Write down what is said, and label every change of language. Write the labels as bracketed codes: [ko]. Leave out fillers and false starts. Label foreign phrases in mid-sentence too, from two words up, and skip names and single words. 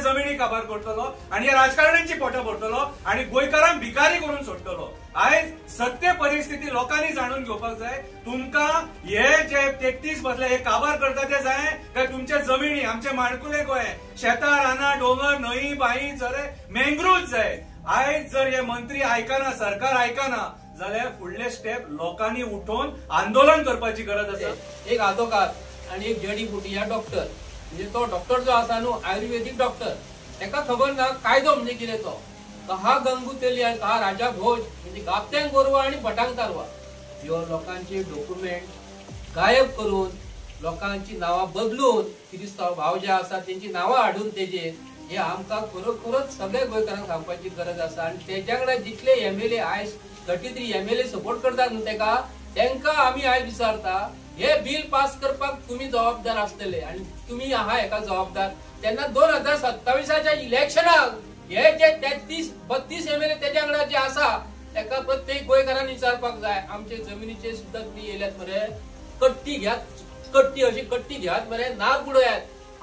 [kok] जमिनी काबार करतलो आणि या राजकारण्यांची पोटां भरतलो आणि गोंयकारांक भिकारी करून सोडटलो आयज सत्य परिस्थिती लोकांनी जाणून घेवपाक जाय तुमकां हे जे 33 बसले हे काबार करता ते जाय काय तुमचे जमिनी आमचे माणकुले गोंय शेतां रानां डोंगर न्हंय बाई झरे मँग्रोव्ह जाय आयज जर हे मंत्री आयकना सरकार आयकना जाल्यार फुडले स्टेप लोकांनी उठोवन आंदोलन करपाची गरज आसा एक आदोकार आणि एक जडी बुटी या डॉक्टर म्हणजे तो डॉक्टर जो आसा न्हू आयुर्वेदिक डॉक्टर ताका खबर ना कायदो म्हणजे कितें तो [hi] कहा गंगुतेली [kok] आणि [hi] कहा राजा भोज [kok] म्हणजे गापत्यांक गोरवा आणि भटांक तारवा ह्यो लोकांचे डॉक्युमेंट गायब करून लोकांची नावां बदलून क्रिस्तांव भाव जे आसा तेंची नावां हाडून तेजेर हे आमकां खरोखरच सगळ्या गोंयकारांक सांगपाची गरज आसा आणि तेज्या कडेन जितले एमएलए आयज 33 [en] MLA support [kok] करतात न्हू तेंका आमी आयज विचारता हे [en] bill pass [kok] करपाक तुम्ही जबाबदार आसतले आणि तुम्ही आहा हेका जबाबदार तेन्ना 2027च्या इलेक्शनाक हे जे 33-32 एमएलए तेज्या कडेन जे आसा तेका प्रत्येक गोंयकारांनी विचारपाक जाय आमचे जमिनीचे सुद्धा तुम्ही येयल्यात मरे कट्टी घ्यात कट्टी अशी कट्टी घ्यात मरे नाग बुडयात